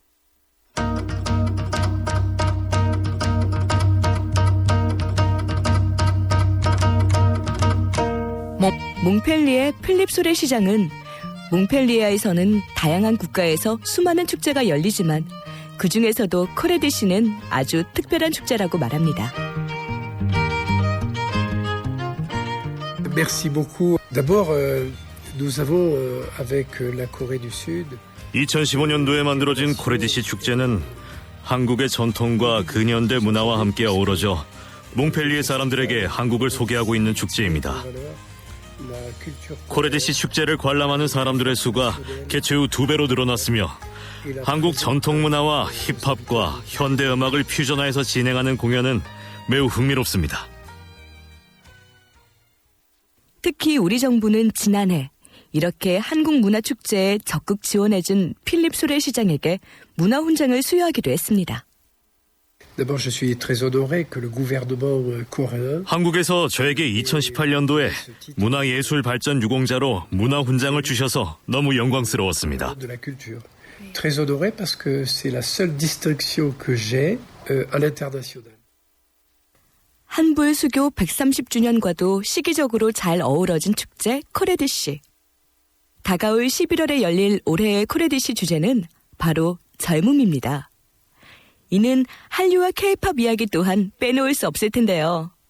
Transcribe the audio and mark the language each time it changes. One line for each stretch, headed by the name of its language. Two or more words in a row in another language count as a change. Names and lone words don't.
Korean: 몽펠리에 필립소레 시장은 몽펠리에에서는 다양한 국가에서 수많은 축제가 열리지만 그 중에서도 코레디시는 아주 특별한 축제라고 말합니다.
French: Merci beaucoup. D'abord, nous avons avec la Corée du Sud
Korean: 2015년도에 만들어진 코레디시 축제는 한국의 전통과 근현대 문화와 함께 어우러져 몽펠리에 사람들에게 한국을 소개하고 있는 축제입니다. 코레디시 축제를 관람하는 사람들의 수가 개최 후 2배로 늘어났으며 한국 전통 문화와 힙합과 현대 음악을 퓨전화해서 진행하는 공연은 매우 흥미롭습니다. 특히 우리 정부는 지난해 이렇게 한국 문화축제에 적극 지원해준 필립 소레 시장에게 문화훈장을 수여하기도 했습니다.
French: D'abord, je suis très honoré que le gouvernement coréen
Korean: 한국에서 저에게 2018년도에 문화예술 발전 유공자로 문화훈장을 주셔서 너무 영광스러웠습니다.
French: de la culture. Très honoré parce que c'est la seule distinction que j'ai à l'international.
Korean: 한불 수교 130주년과도 시기적으로 잘 어우러진 축제 코레디시. 다가올 11월에 열릴 올해의 코레디시 주제는 바로 젊음입니다. 이는 한류와 K-팝 이야기 또한 빼놓을 수 없을 텐데요.